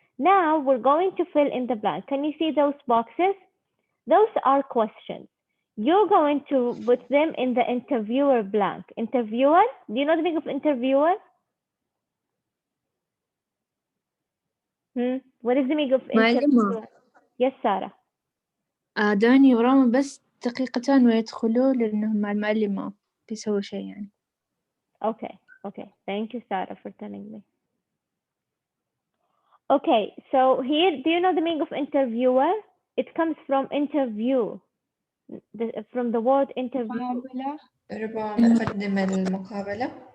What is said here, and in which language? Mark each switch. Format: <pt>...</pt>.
<en>Now we're going to fill in the blank. Can you see those boxes? Those are questions. You're going to put them in the interviewer blank. Interviewer, do you know the meaning of interviewer? What is the meaning of interviewer? Yes, Sarah.</en> <ar>داني وراهم بس دقيقتان ويدخلوا لأنهم مع المعلمة بيسووا شيء يعني.</ar> <en>Okay. Thank you, Sarah, for telling me. Okay, so here, do you know the meaning of interviewer? It comes from interview, from the word interview.</en> <ar>ربما مقدم المقابلة.</ar>